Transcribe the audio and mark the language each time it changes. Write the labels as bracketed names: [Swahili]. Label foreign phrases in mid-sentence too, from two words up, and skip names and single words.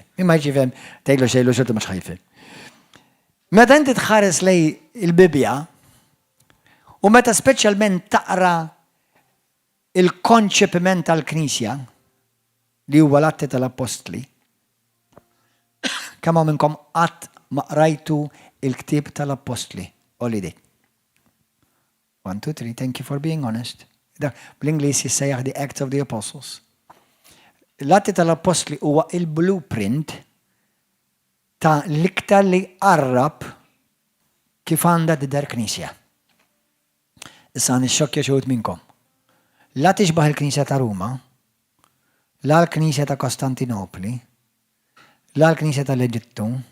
[Maltese] Min ma jifhem tgħidlu xejn xorta mhux ħajfhem. Meta inti tħares lej il-Bibja u meta speċjalment taqra il-konċepiment tal-Knisja li huwa l-Atti tal-Apostli, kemm minnkom qatt ma qrajtu il-ktieb tal-Apostli? [English] Holiday. 1, 2, 3, thank you for being honest. [Maltese] Bl-Ingliż jissejjaħ [English] the Acts of the Apostles. [Maltese] L-Atti tal-Apostli huwa il-blueprint ta' l-iktar li qarrab kif għandha tidher Knisja. Issa nixxokkja xi wħud minnkom. La tixbaħ il-Knisja ta' Ruma, la l-Knisja ta' Kostantinopli, la l-Knisja tal-Eġittu.